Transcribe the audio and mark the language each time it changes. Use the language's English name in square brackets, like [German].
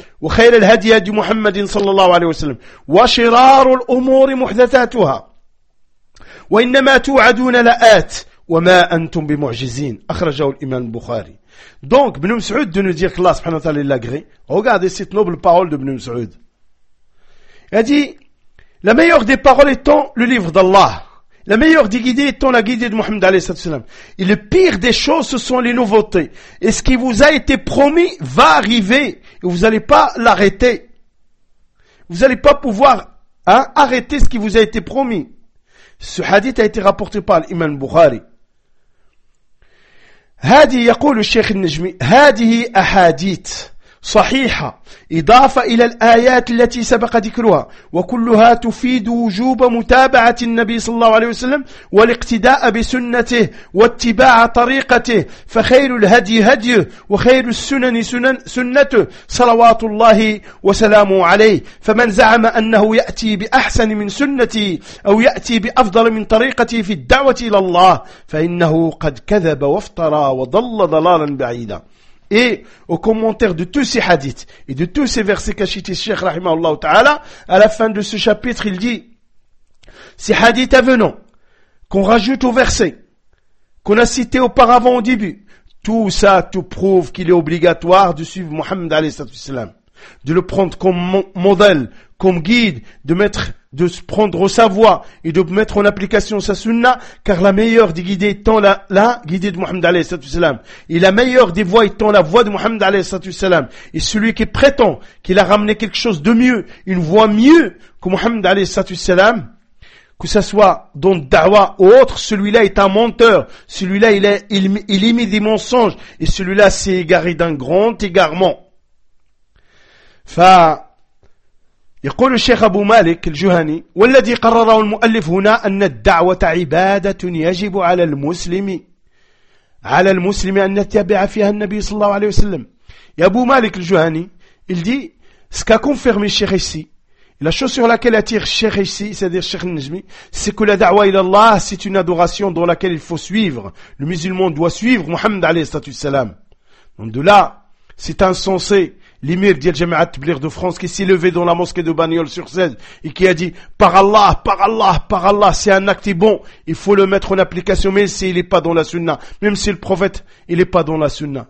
[Arabic] وخير الهدي هدي محمد صلى الله عليه وسلم وشرار الأمور محدثاتها وإنما توعدون لآت وما أنتم بمعجزين أخرجه الإمام البخاري. [French] Donc Ibn Mas'ud de nous dire que Allah subhanahu wa ta'ala l'agré. Regardez cette noble parole de Ibn Mas'ud. Il a dit la meilleure des paroles étant le livre d'Allah, la meilleure des guidées étant la guidée de Muhammad alayhi sallallahu alayhi wa sallam, et le pire des choses ce sont les nouveautés, et ce qui vous a été promis va arriver et vous n'allez pas l'arrêter, vous n'allez pas pouvoir hein, arrêter ce qui vous a été promis. Ce hadith a été rapporté par l'imam Bukhari. [Arabic] هذه يقول الشيخ النجمي هذه أحاديث صحيحة إضافة إلى الآيات التي سبق ذكرها وكلها تفيد وجوب متابعة النبي صلى الله عليه وسلم والاقتداء بسنته واتباع طريقته فخير الهدي هديه وخير السنن سنته صلوات الله وسلامه عليه فمن زعم أنه يأتي بأحسن من سنتي أو يأتي بأفضل من طريقتي في الدعوة إلى الله فإنه قد كذب وافترى وضل ضلالا بعيدا. [French] Et au commentaire de tous ces hadiths et de tous ces versets qu'a cité Cheikh Rahimahullah Ta'ala, à la fin de ce chapitre, il dit, ces hadiths avenants, qu'on rajoute au verset, qu'on a cité auparavant au début, tout ça, tout prouve qu'il est obligatoire de suivre Muhammad alayhi salam, de le prendre comme modèle, comme guide, de se prendre sa voie et de mettre en application sa sunna, car la meilleure des guidées étant la guidée de Muhammad alayhi sallallahu alayhi wa sallam, et la meilleure des voies étant la voie de Muhammad alayhi sallallahu alayhi wa sallam, et celui qui prétend qu'il a ramené quelque chose de mieux, une voie mieux que Muhammad alayhi sallallahu alayhi wa sallam, que ce soit dans le da'wah ou autre, celui-là est un menteur, celui-là il émet des mensonges, et celui-là s'est égaré d'un grand égarement. [Arabic] يقول الشيخ أبو مالك الجهني والذي قرره المؤلف هنا أن الدعوة عبادة يجب على المسلم أن يتبع فيها النبي صلى الله عليه وسلم. [French] يا أبو مالك الجهني il dit ce qu'a confirmé الشيخ ici, la chose sur laquelle attire الشيخ ici, c'est-à-dire الشيخ النجمي, c'est que la da'wa ila Allah c'est une adoration dans laquelle il faut suivre, le musulman doit suivre Muhammad alayhi salam. Donc de là c'est insensé l'imir d'Al-Jama'at Tabligh de France qui s'est levé dans la mosquée de Bagnoles sur Seine et qui a dit par Allah, par Allah, par Allah, c'est un acte bon, il faut le mettre en application, même s'il n'est pas dans la sunna, même si le prophète il n'est pas dans la sunna.